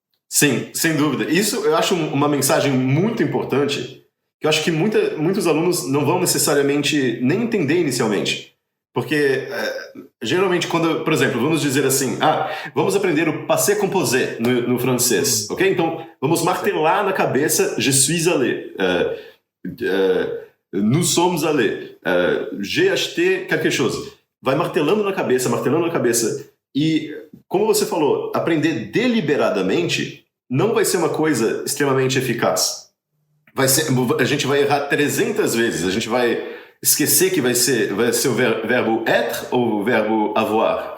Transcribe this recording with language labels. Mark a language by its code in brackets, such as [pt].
[pt] Sim, sem dúvida. Isso eu acho uma mensagem muito importante, que eu acho que muitos alunos não vão necessariamente nem entender inicialmente. Porque, geralmente, quando, por exemplo, vamos dizer assim, vamos aprender o passé composé no francês, ok? Então, vamos martelar na cabeça [fr] je suis allé, nous sommes allés, j'ai acheté quelque chose. [pt] Vai martelando na cabeça. E, como você falou, aprender deliberadamente não vai ser uma coisa extremamente eficaz. A gente vai errar 300 vezes, a gente vai esquecer que vai ser o verbo être ou o verbo avoir.